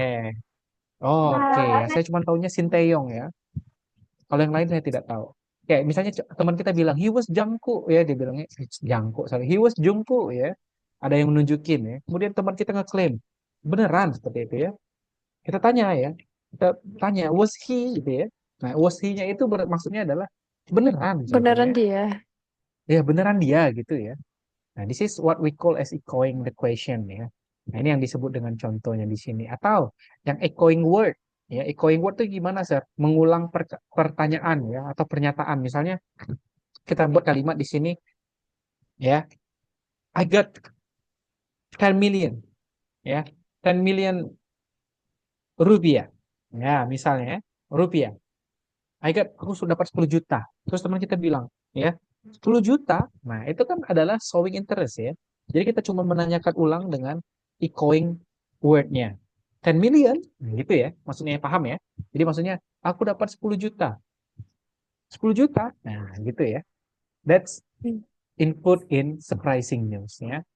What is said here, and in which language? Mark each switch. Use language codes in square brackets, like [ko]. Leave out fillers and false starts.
[id] BTS. Oh, oke ya. Saya cuma tahunya Shin Taeyong ya. Kalau yang lain saya tidak tahu. Kayak misalnya teman kita bilang [en] he was Jungkook [id] ya, dia bilangnya Jungkook, sorry. [en] He was Jungkook [id] ya. Ada yang menunjukin ya. Kemudian teman kita ngeklaim beneran seperti itu ya. Kita tanya ya. Kita tanya [en] was he [id] gitu ya. Nah, [en] was he- [id] nya itu maksudnya adalah beneran gitu Beneran ya. dia. Ya beneran dia gitu ya. [en] Nah, this is what we call as echoing the question ya. [id] Nah, ini yang disebut dengan contohnya di sini. Atau yang echoing word. Ya, echoing word itu gimana, Sir? Mengulang pertanyaan ya atau pernyataan. Misalnya kita buat kalimat di sini ya. [en] I got 10 million ya. 10 million [id] rupiah. Ya, misalnya ya, rupiah. Aku sudah dapat 10 juta. Terus teman kita bilang, ya, 10 juta. Nah, itu kan adalah [en] showing interest [id] ya. Jadi kita cuma menanyakan ulang dengan echoing word-nya. [en] 10 million, [id] nah, gitu ya. Maksudnya paham ya. Jadi maksudnya aku dapat 10 juta. 10 juta. Nah, gitu ya. [en] That's input in surprising news ya.